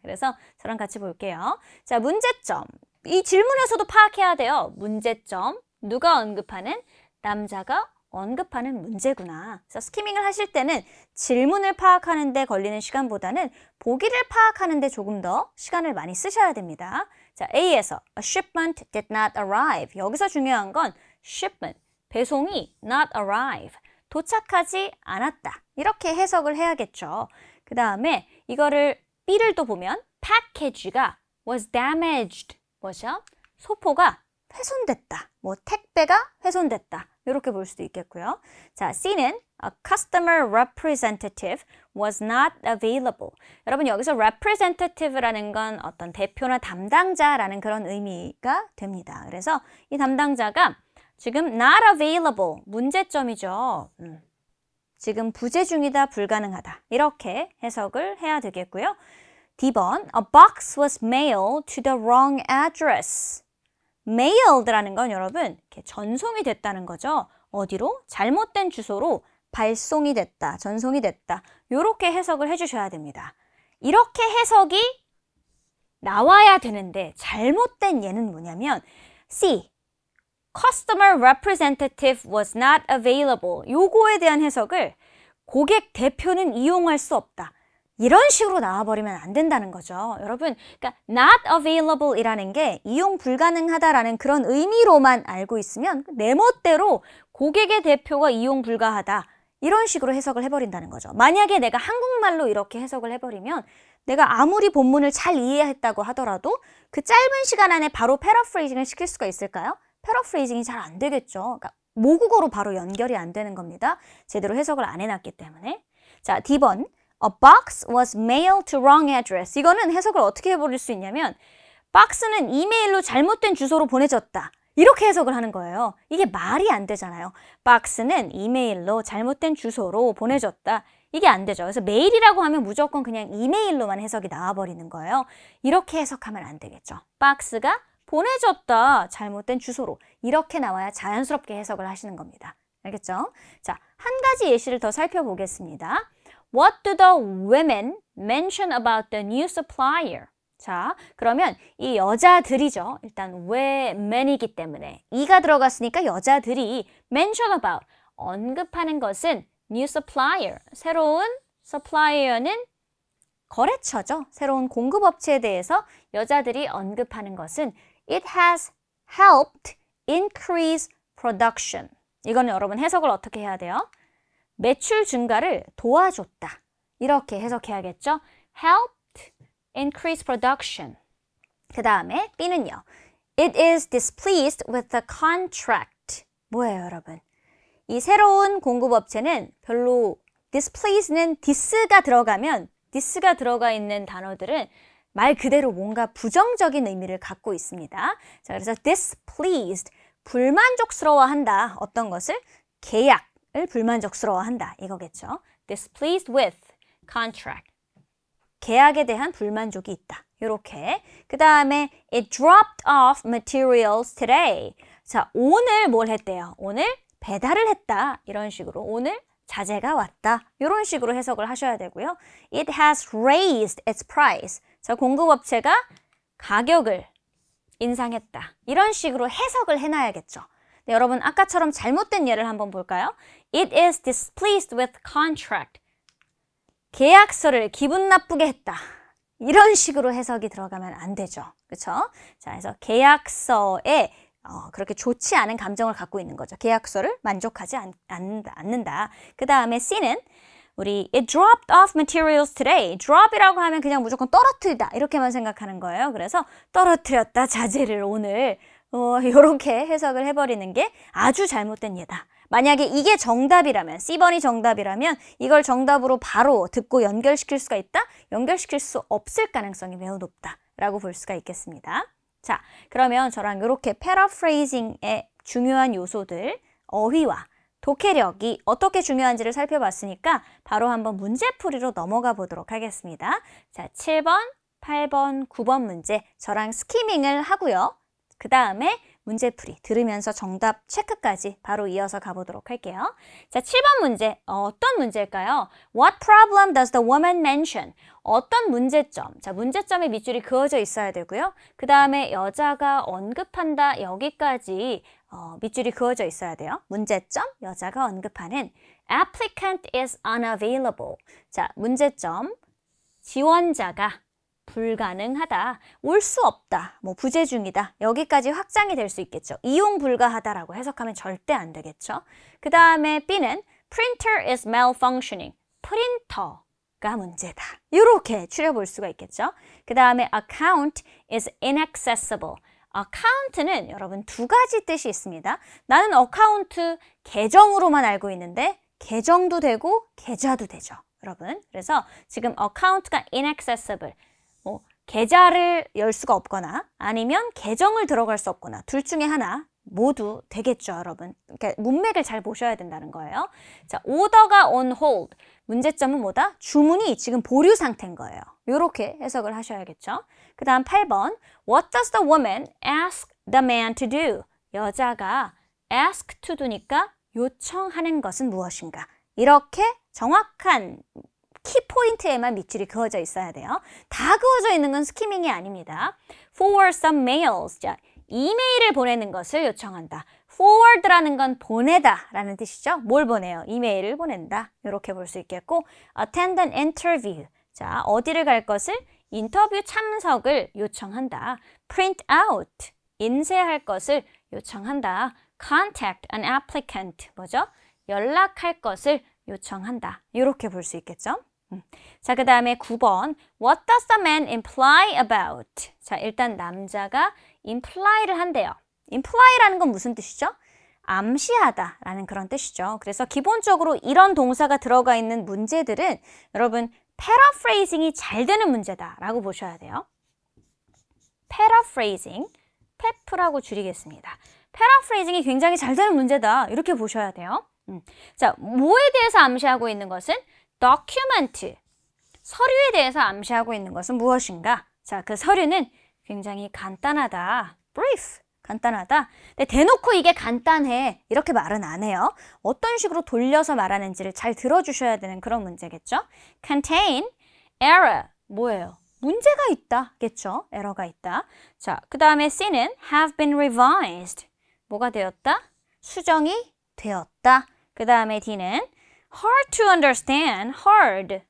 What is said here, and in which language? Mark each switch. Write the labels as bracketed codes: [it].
[ko] 그래서 저랑 같이 볼게요. 자, 문제점. 이 질문에서도 파악해야 돼요. 문제점. 누가 언급하는? 남자가 언급하는 문제구나. 그래서 스키밍을 하실 때는 질문을 파악하는 데 걸리는 시간보다는 보기를 파악하는 데 조금 더 시간을 많이 쓰셔야 됩니다. 자, A에서 [en] A shipment did not arrive. [ko] 여기서 중요한 건 shipment, 배송이 [en] not arrive, [ko] 도착하지 않았다. 이렇게 해석을 해야겠죠. 그 다음에 이거를 B를 또 보면 package가 [en] was damaged. [ko] 뭐죠? 소포가 훼손됐다. 뭐 택배가 훼손됐다. 이렇게 볼 수도 있겠고요. 자, C는 [en] A customer representative was not available. [ko] 여러분 여기서 representative라는 건 어떤 대표나 담당자라는 그런 의미가 됩니다. 그래서 이 담당자가 지금 [en] not available, [ko] 문제점이죠. 지금 부재 중이다, 불가능하다. 이렇게 해석을 해야 되겠고요. [en] D번, A box was mailed to the wrong address. [ko] mailed라는 건 여러분 이렇게 전송이 됐다는 거죠. 어디로? 잘못된 주소로 발송이 됐다, 전송이 됐다. 이렇게 해석을 해주셔야 됩니다. 이렇게 해석이 나와야 되는데 잘못된 예는 뭐냐면 C, [en] Customer representative was not available. [ko] 요거에 대한 해석을 고객 대표는 이용할 수 없다. 이런 식으로 나와버리면 안 된다는 거죠. 여러분, 그러니까 [en] not available [ko] 이라는 게 이용 불가능하다라는 그런 의미로만 알고 있으면 내 멋대로 고객의 대표가 이용 불가하다. 이런 식으로 해석을 해버린다는 거죠. 만약에 내가 한국말로 이렇게 해석을 해버리면 내가 아무리 본문을 잘 이해했다고 하더라도 그 짧은 시간 안에 바로 패러프레이징을 시킬 수가 있을까요? 패러프레이징이 잘 안 되겠죠. 그러니까 모국어로 바로 연결이 안 되는 겁니다. 제대로 해석을 안 해놨기 때문에. 자, D번. [en] A box was mailed to wrong address. [ko] 이거는 해석을 어떻게 해버릴 수 있냐면 박스는 이메일로 잘못된 주소로 보내졌다. 이렇게 해석을 하는 거예요. 이게 말이 안 되잖아요. 박스는 이메일로 잘못된 주소로 보내졌다. 이게 안 되죠. 그래서 메일이라고 하면 무조건 그냥 이메일로만 해석이 나와버리는 거예요. 이렇게 해석하면 안 되겠죠. 박스가 보내졌다. 잘못된 주소로. 이렇게 나와야 자연스럽게 해석을 하시는 겁니다. 알겠죠? 자, 한 가지 예시를 더 살펴보겠습니다. [en] What do the women mention about the new supplier? [ko] 자, 그러면 이 여자들이죠. 일단 women이기 때문에 이가 들어갔으니까 여자들이 [en] mention about, [ko] 언급하는 것은 new supplier, 새로운 supplier는 거래처죠. 새로운 공급업체에 대해서 여자들이 언급하는 것은 [en] it has helped increase production. [ko] 이거는 여러분 해석을 어떻게 해야 돼요? 매출 증가를 도와줬다. 이렇게 해석해야겠죠? [en] helped increase production. [ko] 그 다음에 B는요. [en] It is displeased with the contract. [ko] 뭐예요, 여러분? 이 새로운 공급업체는 별로 displeased는 this가 들어가면 this가 들어가 있는 단어들은 말 그대로 뭔가 부정적인 의미를 갖고 있습니다. 자, 그래서 displeased, 불만족스러워한다. 어떤 것을? 계약을 불만족스러워한다. 이거겠죠. [en] displeased with contract. [ko] 계약에 대한 불만족이 있다. 이렇게. [en] 그 다음에 it dropped off materials today. [ko] 자, 오늘 뭘 했대요? 오늘 배달을 했다. 이런 식으로. 오늘 자재가 왔다. 이런 식으로 해석을 하셔야 되고요. [en] It has raised its price. [ko] 자, 공급업체가 가격을 인상했다. 이런 식으로 해석을 해놔야겠죠. 네, 여러분 아까처럼 잘못된 예를 한번 볼까요? [en] It is displeased with contract. [ko] 계약서를 기분 나쁘게 했다. 이런 식으로 해석이 들어가면 안 되죠. 그렇죠? 자, 그래서 계약서에 그렇게 좋지 않은 감정을 갖고 있는 거죠. 계약서를 만족하지 않는다. 그 다음에 C는 우리 [en] it dropped off materials today. [ko] drop이라고 하면 그냥 무조건 떨어뜨리다. 이렇게만 생각하는 거예요. 그래서 떨어뜨렸다. 자재를 오늘. 이렇게 해석을 해버리는 게 아주 잘못된 예다. 만약에 이게 정답이라면, C번이 정답이라면 이걸 정답으로 바로 듣고 연결시킬 수가 있다? 연결시킬 수 없을 가능성이 매우 높다라고 볼 수가 있겠습니다. 자, 그러면 저랑 이렇게 패러프레이징의 중요한 요소들, 어휘와 독해력이 어떻게 중요한지를 살펴봤으니까 바로 한번 문제풀이로 넘어가 보도록 하겠습니다. 자, 7번, 8번, 9번 문제 저랑 스키밍을 하고요. 그 다음에 문제풀이 들으면서 정답 체크까지 바로 이어서 가보도록 할게요. 자, 7번 문제 어떤 문제일까요? [en] What problem does the woman mention? [ko] 어떤 문제점? 자, 문제점에 밑줄이 그어져 있어야 되고요. 그 다음에 여자가 언급한다 여기까지 밑줄이 그어져 있어야 돼요. 문제점, 여자가 언급하는 [en] applicant is unavailable. [ko] 자, 문제점, 지원자가 불가능하다, 올 수 없다, 뭐 부재 중이다 여기까지 확장이 될 수 있겠죠. 이용 불가하다라고 해석하면 절대 안 되겠죠. 그 다음에 B는 [en] printer is malfunctioning, [ko] 프린터가 문제다. 이렇게 추려볼 수가 있겠죠. 그 다음에 [en] account is inaccessible. [ko] account는 여러분 두 가지 뜻이 있습니다. 나는 account 계정으로만 알고 있는데 계정도 되고 계좌도 되죠. 여러분, 그래서 지금 account가 inaccessible, 계좌를 열 수가 없거나 아니면 계정을 들어갈 수 없거나 둘 중에 하나 모두 되겠죠, 여러분. 그러니까 문맥을 잘 보셔야 된다는 거예요. 자, 오더가 [en] on hold. [ko] 문제점은 뭐다? 주문이 지금 보류 상태인 거예요. 이렇게 해석을 하셔야겠죠. 그 다음 8번. [en] What does the woman ask the man to do? [ko] 여자가 ask to do니까 요청하는 것은 무엇인가? 이렇게 정확한 키포인트에만 밑줄이 그어져 있어야 돼요. 다 그어져 있는 건 스키밍이 아닙니다. [en] Forward some mails. [ko] 자, 이메일을 보내는 것을 요청한다. Forward라는 건 보내다 라는 뜻이죠. 뭘 보내요? 이메일을 보낸다. 이렇게 볼 수 있겠고 [en] Attend an interview. [ko] 자, 어디를 갈 것을? 인터뷰 참석을 요청한다. [en] Print out. [ko] 인쇄할 것을 요청한다. [en] Contact an applicant. [ko] 뭐죠? 연락할 것을 요청한다. 이렇게 볼 수 있겠죠. 자, 그 다음에 9번. [en] What does the man imply about? [ko] 자, 일단 남자가 imply를 한대요. imply라는 건 무슨 뜻이죠? 암시하다 라는 그런 뜻이죠. 그래서 기본적으로 이런 동사가 들어가 있는 문제들은 여러분 paraphrasing이 잘 되는 문제다 라고 보셔야 돼요. paraphrasing, pep라고 줄이겠습니다. paraphrasing이 굉장히 잘 되는 문제다 이렇게 보셔야 돼요. 자, 뭐에 대해서 암시하고 있는 것은 document, 서류에 대해서 암시하고 있는 것은 무엇인가? 자, 그 서류는 굉장히 간단하다. brief, 간단하다. 근데 대놓고 이게 간단해 이렇게 말은 안 해요. 어떤 식으로 돌려서 말하는지를 잘 들어주셔야 되는 그런 문제겠죠. [en] contain, error, [ko] 뭐예요? 문제가 있다겠죠. 에러가 있다. 자, 그 다음에 C는 [en] have been revised. [ko] 뭐가 되었다? 수정이 되었다. 그 다음에 D는 [en] hard to understand, hard.